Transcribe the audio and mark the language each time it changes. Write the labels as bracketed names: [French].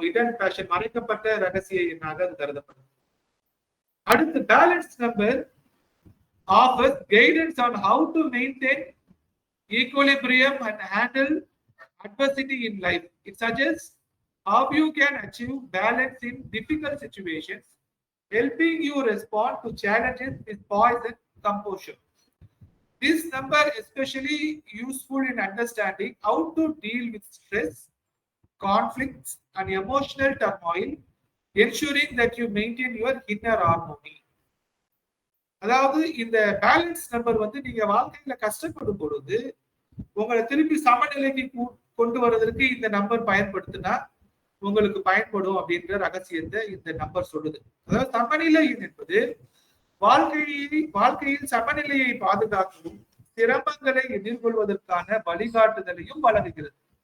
[Tamil] Hidden fashion மறைக்கப்பட்ட ரகசிய எண்ணாக அது கருதப்படும். [English] அடுத்து balance number offers guidance on how to maintain equilibrium and handle adversity in life. It suggests how you can achieve balance in difficult situations, helping you respond to challenges with poise and composure. This number is especially useful in understanding how to deal with stress, conflicts, and emotional turmoil, ensuring that you maintain your inner harmony. [Tamil] அதாவது இந்த balance number வந்து நீங்க வாழ்க்கையில கஷ்டப்படும் பொழுது உங்களை திருப்பி சமநிலைக்கு கொண்டு வர்றதற்கு இந்த நம்பர் பயன்படுத்தினா உங்களுக்கு பயன்படும் அப்படின்ற ரகசியத்தை இந்த நம்பர் சொல்லுது. அதாவது சமநிலை என்பது வாழ்க்கையில் சமநிலையை பாதுகாக்கவும் சிரமங்களை எதிர்கொள்வதற்கான வழிகாட்டுதலையும் வழங்குகிறது.